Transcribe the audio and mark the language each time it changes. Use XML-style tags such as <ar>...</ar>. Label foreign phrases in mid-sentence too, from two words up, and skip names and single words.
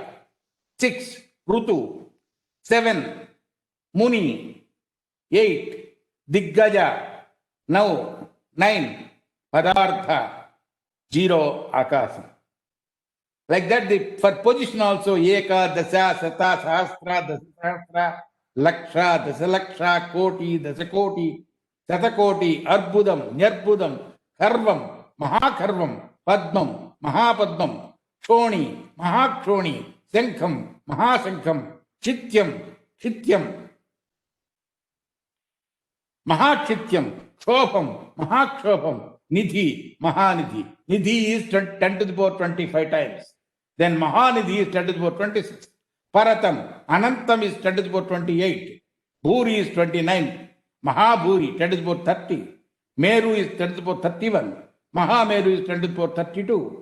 <en>6, Rutu. 7, Muni. 8, Diggaja. Now, 9, Padartha. 0, Akasa. Like that, for position also,</en> <sa>Eka, Dasa, Sata, Sahasra, Dasasahasra, Laksha, Dasalaksha, Koti, Dasakoti, Satakoti, Arbudam, Nyarbudam, Karvam, Mahakarvam, Padmam, Mahapadmam, Kshoni, Mahakshoni, Sankham, Mahasankham, Chityam, Chityam, Mahachityam, Kshopam, Mahakshopam, Nidhi, Mahanidhi.</sa> <en>Nidhi is 10 to the power 25 times. Then Mahanidhi is 10 to the power 26. Paratam, Anantam is 10 to the power 28. Bhuri is 29. Mahabhuri, 10 to the power 30. Meru is 10 to the power 31. Mahameru is 10 to the power 32.</en>